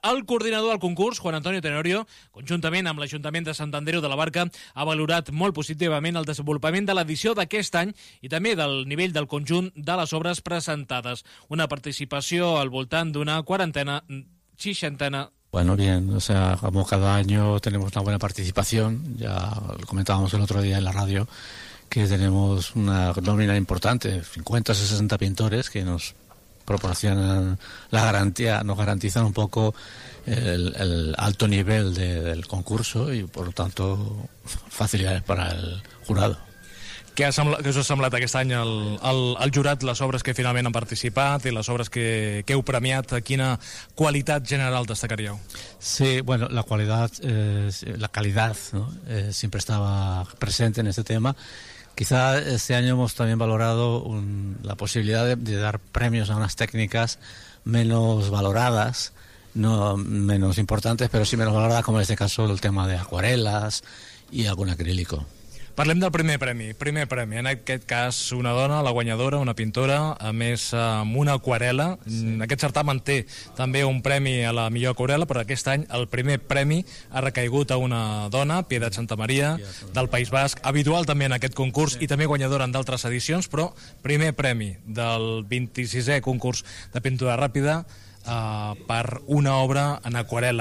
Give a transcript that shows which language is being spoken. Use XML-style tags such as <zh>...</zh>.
<ca>El coordinador al concurs, Juan Antonio Tenorio, conjuntament amb l'Ajuntament de Sant Andreu de la Barca, ha valorat molt positivament el desenvolupament de l'edició d'aquest any i també del nivell del conjunt de les obres presentades. Una participació al voltant d'una quarantena, seixantena.</ca> <es>Bueno, bien, o sea, como cada año tenemos una buena participación, ya lo comentábamos el otro día en la radio, que tenemos una nómina importante, 50 o 60 pintores que nos proporcionan la garantía, nos garantizan un poco el alto nivel del concurso y, por lo tanto, facilidades para el jurado.</es> <ca>Què us ha semblat aquest any al jurat, les obres que finalment han participat i les obres que heu premiat? Quina qualitat general destacaríeu?</ca> <es>Sí, bueno, la calidad, ¿no? Siempre estaba presente en este tema. Quizá este año hemos también valorado la posibilidad de dar premios a unas técnicas menos valoradas, no menos importantes, pero sí menos valoradas, como en este caso el tema de acuarelas y algún acrílico.</es> <ca>Parlem del primer premi. Primer premi, en aquest cas, una dona, la guanyadora, una pintora, a més, amb una aquarela. Sí. Aquest certamen té també un premi a la millor aquarela, però aquest any el primer premi ha recaigut a una dona, Piedad Santa Maria, del País Basc, habitual també en aquest concurs, sí, i també guanyadora en d'altres edicions, però primer premi del 26è concurs de pintura ràpida per una obra en aquarela.</ca>